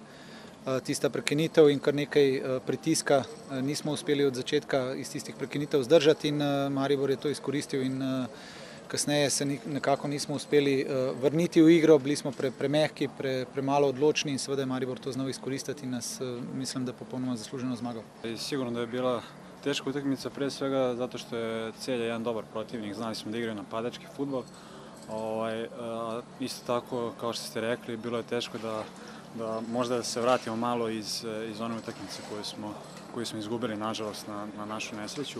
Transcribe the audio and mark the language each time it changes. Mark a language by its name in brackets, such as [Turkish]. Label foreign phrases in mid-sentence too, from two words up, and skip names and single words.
[Slovenian] Tista prekinitev in kar nekaj pritiska nismo uspeli od začetka iz tistih prekinitev zdržati in Maribor je to izkoristil in kasneje se nekako nismo uspeli vrniti v igro, bili smo premehki, premalo odločni in seveda je Maribor to znal izkoristiti in nas, mislim, da popolnoma zasluženo zmagal. [Serbian] Sigurno da je bila teška utakmica, pre svega zato što je Celje jedan dobar protivnik, znali smo da igraju napadački fudbal. Isto tako, kao što ste rekli, bilo je teško da možda se vratimo malo iz one utakmice koju smo izgubili, nažalost, na našu nesreću.